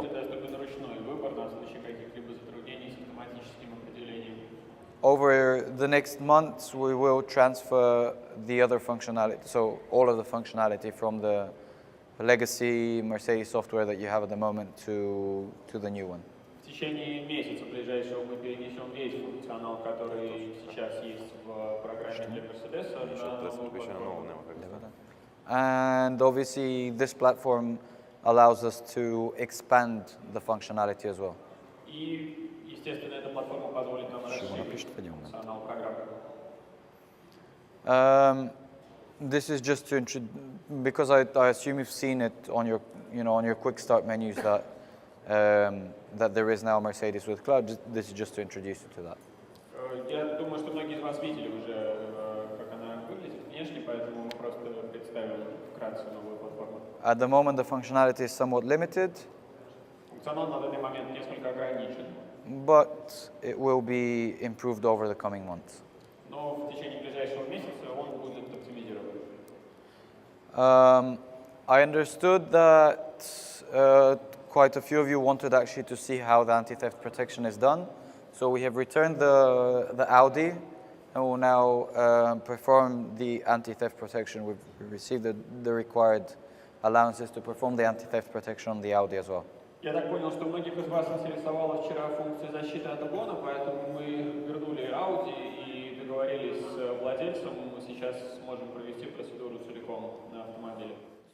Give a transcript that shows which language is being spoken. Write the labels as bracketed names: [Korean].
[Russian] будет доступен ручной выбор на случай каких-либо затруднений с автоматическим определением. [English] Over the next months, we will transfer the other functionality, so all of the functionality from the legacy Mercedes software that you have at the moment to the new one. [Russian] В течение месяца ближайшего мы перенесем весь функционал, который сейчас есть в программе для Mercedes, на новую платформу. [English] And obviously, this platform allows us to expand the functionality as well. [Russian] И, естественно, эта платформа позволит нам расширить функционал программы. [English] This is just to because I assume you've seen it on your on your quick start menus that that there is now Mercedes with cloud. This is just to introduce you to that. [Russian] Я думаю, что многие из вас видели уже, как она выглядит внешне, поэтому мы просто представим вкратце новую платформу. [English] At the moment, the functionality is somewhat limited, [Russian] Функционал на данный момент несколько ограничен, [English] but it will be improved over the coming months. [Russian] но в течение ближайшего месяца он будет оптимизирован. [English] I understood that quite a few of you wanted actually to see how the anti-theft protection is done. So we have returned the Audi and will now perform the anti-theft protection. We've received the required allowances to perform the anti-theft protection on the Audi as well. [Russian] Я так понял, что многих из вас интересовала вчера функция защиты от угона, поэтому мы вернули Audi и договорились с владельцем. Мы сейчас сможем провести процедуру целиком на автомобиле.